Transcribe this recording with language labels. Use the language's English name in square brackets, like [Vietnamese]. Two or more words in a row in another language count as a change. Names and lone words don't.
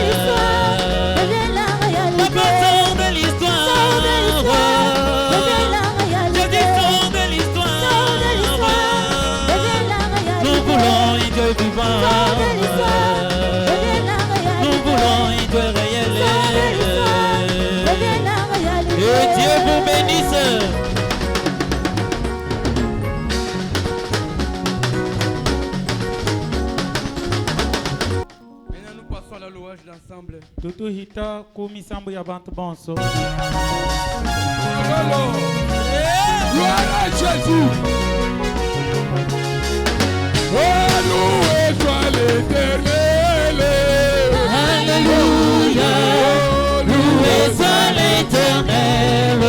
[French] Papa, sors de l'histoire, Jésus, sors de l'histoire, nous voulons un Dieu vivant, nous voulons un Dieu réel, que Dieu vous bénisse. Maintenant nous passons à la louange d'ensemble. [Kongo] Tutu hita kumi sambu ya bantu bonso. [French] Gloire à Jésus. Oh, loué soit l'Éternel. Alléluia, loué soit l'Éternel.